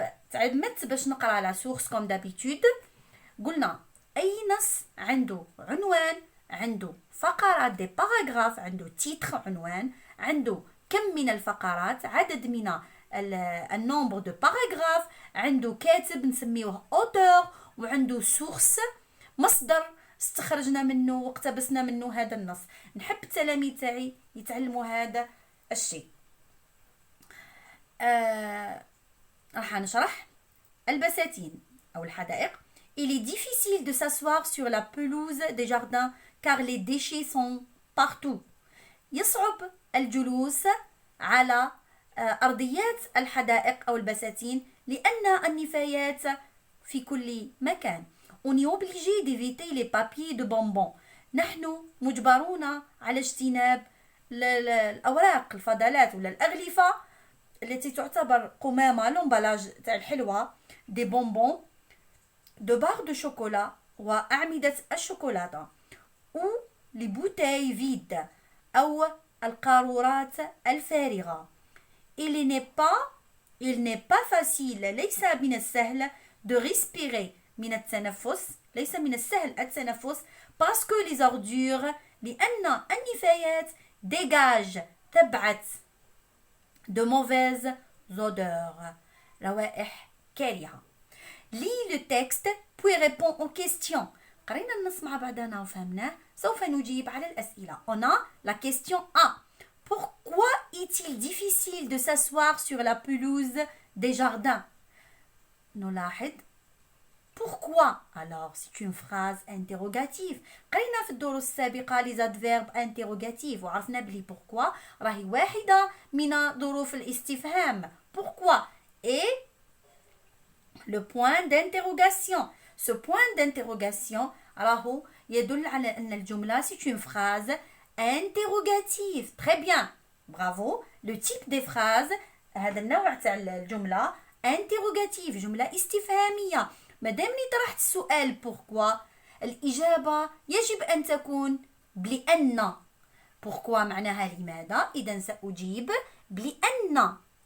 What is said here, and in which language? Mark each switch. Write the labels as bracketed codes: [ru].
[ar] تعلمت باش نقرا على [fr] source comme d'habitude. [ar] قلنا أي نص عنده عنوان، عنده فقرات دي باراغراف، عنده تيتر عنوان، عنده كم من الفقرات، عدد من النومبر دو باراغراف، عنده كاتب نسميوه auteur، وعنده سورس مصدر استخرجنا منه واقتبسنا منه هذا النص. نحب التلاميذ تاعي يتعلموا هذا الشيء. راح نشرح البساتين أو الحدائق. [fr] Il est difficile de s'asseoir sur la pelouse des jardins car les déchets sont partout. [ar] يصعب الجلوس على أرضيات الحدائق أو البساتين لأن النفايات في كل مكان. [fr] On est obligé d'éviter les papiers de bonbons. [ar] نحن مجبرون على اجتناب الأوراق، الفضلات ولا الأغلفة التي تعتبر قمامة، لومبالاج تاع الحلوى، دي بونبون، دو بار دو شوكولا وأعمدة الشوكولاتة، أو لي بوتاي فيد أو القارورات الفارغة. [fr] Il n'est pas facile، [ar] ليس من السهل [fr] de respirer، [ar] من التنفس، ليس من السهل التنفس [fr] parce que les ordures، [ar] لأن النفايات [fr] dégage [ar] تبعث [fr] de mauvaises odeurs، [ar] روائح كارهة. [fr] Lis le texte puis réponds aux questions. [ar] قرينا النص مع بعضنا وفهمناه، سوف نجيب على الأسئلة. [fr] On a la question A. Pourquoi est-il difficile de s'asseoir sur la pelouse des jardins? [ar] نلاحظ pourquoi. [fr] Alors c'est une phrase interrogative. [ar] قرينا في الدروس السابقة [fr] les adverbes interrogatifs [ar] وعرفنا بلي pourquoi راهي واحدة من ظروف الاستفهام. [fr] Pourquoi et le point d'interrogation. Ce point d'interrogation [ar] راهو يدل على أن الجملة [fr] c'est une phrase interrogative. Très bien, bravo. Le type des phrases [ar] هذا النوع تاع الجملة interrogative، جملة استفهامية. مادامني طرحت السؤال pourquoi، الإجابة يجب أن تكون بلأن. pourquoi معناها لماذا، إذا سأجيب بلأن.